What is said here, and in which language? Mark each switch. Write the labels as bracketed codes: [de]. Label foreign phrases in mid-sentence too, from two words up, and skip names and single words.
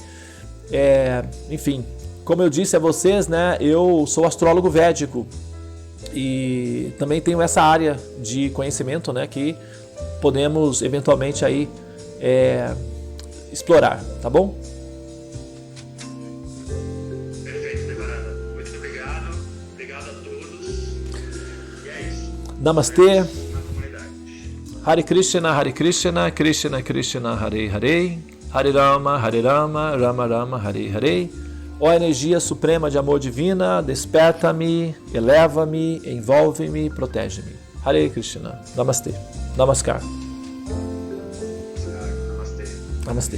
[pt] Enfim, como eu disse a vocês, né, eu sou astrólogo védico e também tenho essa área de conhecimento, né, que podemos eventualmente aí explorar, tá bom? Perfeito, Devarada. Muito obrigado. Obrigado a todos. E é isso. Namastê. Na comunidade. [sa] हरे कृष्ण, कृष्ण कृष्ण, हरे हरे, हरे राम, राम राम, हरे हरे. [pt] Ó energia suprema de amor divina, desperta-me, eleva-me, envolve-me, protege-me. [sa] हरे कृष्ण। नमस्ते। नमस्कार. [pt] Namastê. Namastê.